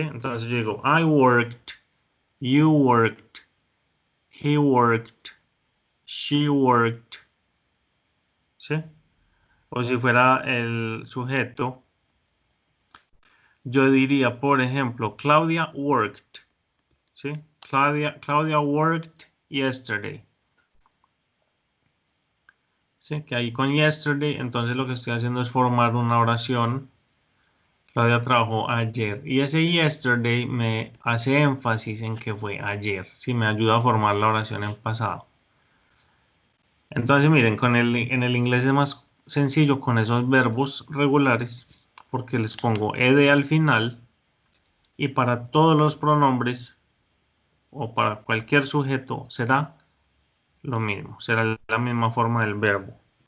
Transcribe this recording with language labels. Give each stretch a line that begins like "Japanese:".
Spanish: Entonces yo digo,
English: I worked, you worked, he worked, she worked.
Spanish: ¿Sí? O si fuera el sujeto, yo diría, por ejemplo,
English: Claudia worked.
Spanish: ¿Sí?
English: Claudia worked yesterday.
Spanish: ¿Sí? Que ahí con yesterday, entonces lo que estoy haciendo es formar una oración. Claudia trabajó ayer. Y ese yesterday me hace énfasis en que fue ayer. Sí, me ayuda a formar la oración en pasado. Entonces, miren, en el inglés es más sencillo con esos verbos regulares, porque les pongo ed al final, y para todos los pronombres o para cualquier sujeto será lo mismo, será la misma forma del verbo.